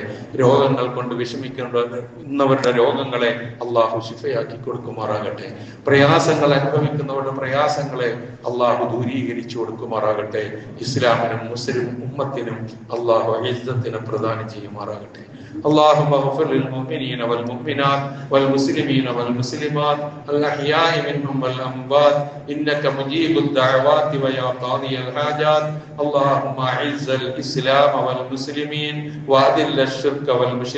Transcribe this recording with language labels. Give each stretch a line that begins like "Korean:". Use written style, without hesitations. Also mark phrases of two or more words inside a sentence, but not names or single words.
Malayalam: രോഗങ്ങൾ കൊണ്ട് വിഷമിക്കുന്നവരുടെ രോഗങ്ങളെ അല്ലാഹു ശിഫയാക്കി കൊടുക്കുമാറാകട്ടെ. പ്രയാസങ്ങൾ അനുഭവിക്കുന്നവരുടെ അവരുടെ പ്രയാസങ്ങളെ അള്ളാഹു ദൂരീകരിച്ചു കൊടുക്കുമാറാകട്ടെ. ഇസ്ലാമിനും മുസ്ലിം ഉമ്മത്തിനും അള്ളാഹു ഇസ്സത്തിനെ പ്രദാനം ചെയ്യുമാറാകട്ടെ.
Arabic: اللهم اغفر للمؤمنين والمؤمنات والمسلمين والمسلمات الأحياء منهم والأموات إنك مجيب الدعوات ويا قاضي الحاجات. اللهم أعز الإسلام والمسلمين وأذل الشرك والمشركين.